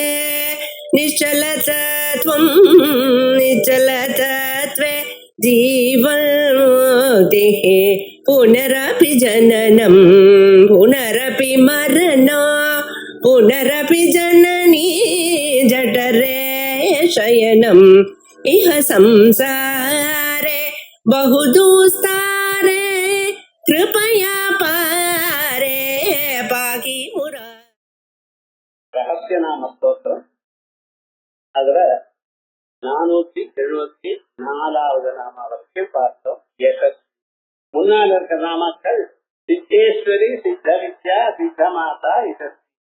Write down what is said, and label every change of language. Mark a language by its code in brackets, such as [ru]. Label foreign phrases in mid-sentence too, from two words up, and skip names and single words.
[sa] निश्चलतत्वं निश्चलतत्वे जीवन्मुक्तिः पुनरपि जननं पुनरपि मरणं पुनरपि जननी जठरे शयनम् इह संसारे बहुदुस्तारे कृपया पारे पाहि मुरा. [ta] ரகசியநாம ஸ்தோத்திரம். அதுல 474வது நாம வரைக்கும் பார்த்தோம். முன்னால் இருக்கிற நாமக்கள் சித்தேஸ்வரி, சித்த வித்யா, சித்த மாதா, யசஸ்வி.